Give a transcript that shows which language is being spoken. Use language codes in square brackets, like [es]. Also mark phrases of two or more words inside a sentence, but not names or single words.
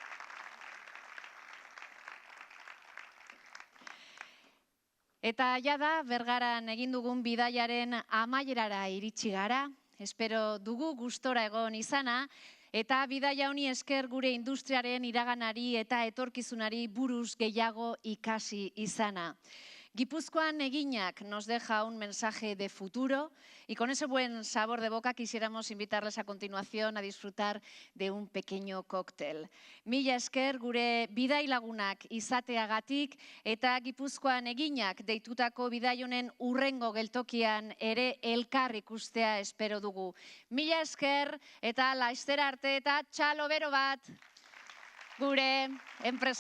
[eu] Eta jada, Bergaran egin dugun bidaiaren amaierara iritsi gara. Espero dugu gustora egon izana, eta bidaia honi esker gure industriaren iraganari eta etorkizunari buruz gehiago ikasi izana. [es] Guipúzcoan eginak nos deja un mensaje de futuro y con ese buen sabor de boca quisiéramos invitarles a continuación a disfrutar de un pequeño cóctel. [eu] Mila esker gure bidai lagunak izateagatik eta Guipúzcoan eginak deitutako bidai honen urrengo geltokian ere elkar ikustea espero dugu. Mila esker eta laiztera arte eta txalo bero bat gure enpresarientzat.